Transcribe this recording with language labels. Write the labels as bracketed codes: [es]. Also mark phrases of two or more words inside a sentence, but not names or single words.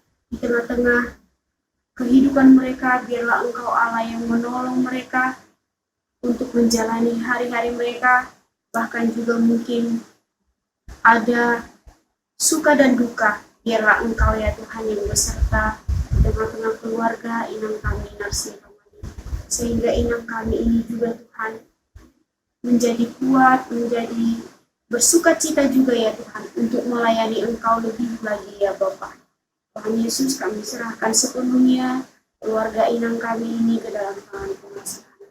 [id] Di tengah-tengah kehidupan mereka, biarlah Engkau Allah yang menolong mereka untuk menjalani hari-hari mereka. Bahkan juga mungkin ada suka dan duka, biarlah Engkau ya Tuhan yang beserta di tengah-tengah keluarga inang kami Narsinta Mani. Sehingga inang kami ini juga Tuhan menjadi kuat, menjadi bersuka cita juga ya Tuhan untuk melayani Engkau lebih lagi ya Bapa. Tuhan Yesus, kami serahkan sepenuhnya keluarga inang kami ini ke dalam tangan pengasihan.